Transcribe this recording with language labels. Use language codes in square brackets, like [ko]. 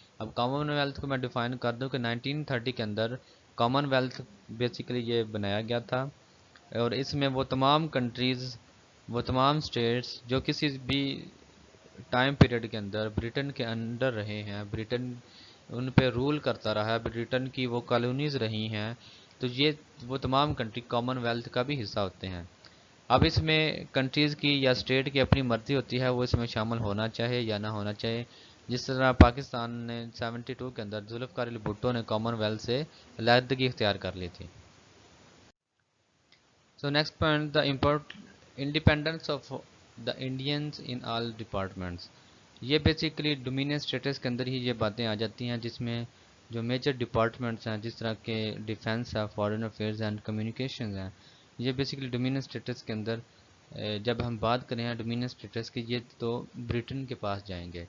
[ur] اب common wealth کو میں ڈیفائن کر دوں کہ 1930 کے اندر کامن ویلتھ بیسیکلی یہ بنایا گیا تھا، اور اس میں وہ تمام کنٹریز، وہ تمام اسٹیٹس جو کسی بھی ٹائم پیریڈ کے اندر برٹن کے انڈر رہے ہیں، برٹن ان پہ رول کرتا رہا ہے، برٹن کی وہ کالونیز رہی ہیں، تو یہ وہ تمام کنٹری کامن ویلتھ کا بھی حصہ ہوتے ہیں. اب اس میں کنٹریز کی یا اسٹیٹ کی اپنی مرضی ہوتی ہے وہ اس میں شامل ہونا چاہے یا نہ ہونا چاہے. جس طرح پاکستان نے 72 کے اندر ذوالفقار علی بھٹو نے کامن ویلتھ سے علیحدگی اختیار کر لی تھی. [en] So next point, the independence of the Indians in all departments. [ur] یہ بیسیکلی ڈومینین اسٹیٹس کے اندر ہی یہ باتیں آ جاتی ہیں جس میں جو میجر ڈپارٹمنٹس ہیں جس طرح کے ڈیفنس ہے، فارن افیئرز اینڈ کمیونیکیشنز ہیں، یہ بیسیکلی ڈومینین اسٹیٹس کے اندر جب ہم بات کریں ہیں ڈومینین اسٹیٹس کی، یہ تو برٹن کے پاس جائیں گے.